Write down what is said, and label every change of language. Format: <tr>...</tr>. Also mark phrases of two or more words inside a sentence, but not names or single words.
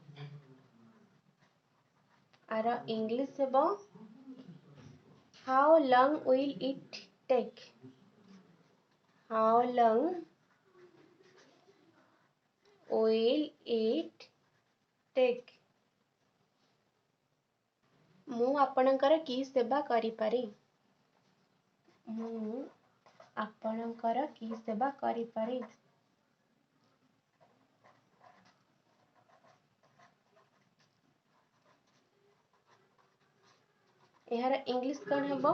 <or>ଆର ଇଂଲିଶ ହେବ</or> <en>how long will it take? How long will it take?</en> <or>ମୁଁ ଆପଣଙ୍କର କି ସେବା କରିପାରେ? ମୁଁ ଆପଣଙ୍କର କି ସେବା କରିପାରେ? ଏହାର ଇଂଲିଶ କ'ଣ ହେବ?</or>